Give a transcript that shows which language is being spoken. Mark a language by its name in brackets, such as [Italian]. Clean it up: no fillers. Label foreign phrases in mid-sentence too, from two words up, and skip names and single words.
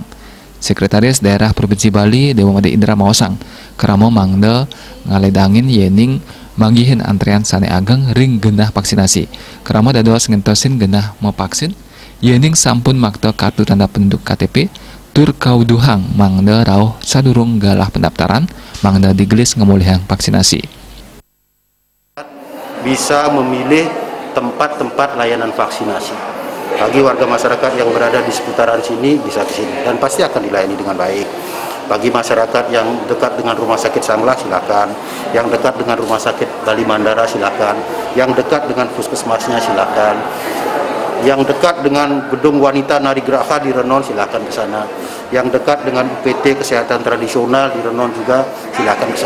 [Indonesian] Sekretaris Daerah Provinsi Bali [Balinese] Dewa Made Indra Maosang, Krame mangda ngaledangin yening manggihin antrean sane ageng ring genah vaksinasi. Krame dados ngentosin genah mau vaksin, yening sampun makta [Indonesian] kartu tanda penduduk [Balinese] KTP, tur kauduhang mangda rauh sadurung galah pendaftaran, mangda digelis ngemulihan vaksinasi. [Indonesian] Bisa memilih tempat-tempat layanan vaksinasi. Bagi warga masyarakat yang berada di seputaran sini bisa ke sini dan pasti akan dilayani dengan baik. Bagi masyarakat yang dekat dengan Rumah Sakit Sanglah silakan, yang dekat dengan Rumah Sakit Bali Mandara silakan, yang dekat dengan puskesmasnya silakan, yang dekat dengan Gedung Wanita Narigraha di Renon silakan ke sana, yang dekat dengan UPT Kesehatan Tradisional di Renon juga silakan ke sana.